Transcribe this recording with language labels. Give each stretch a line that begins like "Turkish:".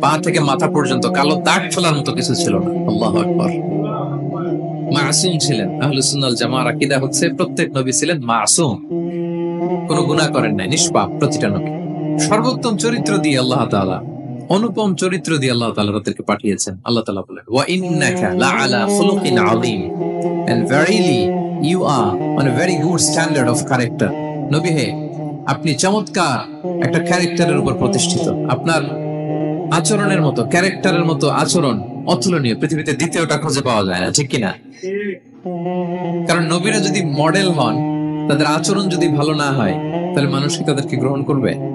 Bangla: পা থেকে মাথা পর্যন্ত কালো দাগ ফেলার মতো কিছু ছিল না। আল্লাহু আকবার। মাসুম ছিলেন। আহলুস সুন্নাহ ওয়াল জামাআর আকীদা হচ্ছে প্রত্যেক নবী ছিলেন মাসুম, কোনো গুনাহ করেন নাই, নিষ্পাপ প্রতিটা নবী। সর্বোত্তম চরিত্র দিয়ে আল্লাহ তাআলা, অনুপম চরিত্র দিয়ে আল্লাহ তাআলা তাদেরকে পাঠিয়েছেন। আল্লাহ তাআলা বলেন,
Arabic: ওয়া ইন্নাকা লাআলা খুলুকিন আযীম,
English: and verily you are on a very good standard of character.
Bangla: নবী হে, আপনি চমৎকার একটা ক্যারেক্টারের উপর প্রতিষ্ঠিত। আপনার আচরণের মতো, ক্যারেক্টারের মতো আচরণ অতুলনীয়, পৃথিবীতে দ্বিতীয়টা খুঁজে পাওয়া যায় না, ঠিক কিনা? কারণ নবীরা যদি মডেল হন, তাদের আচরণ যদি ভালো না হয়, তাহলে মানুষ কি তাদেরকে গ্রহণ করবে?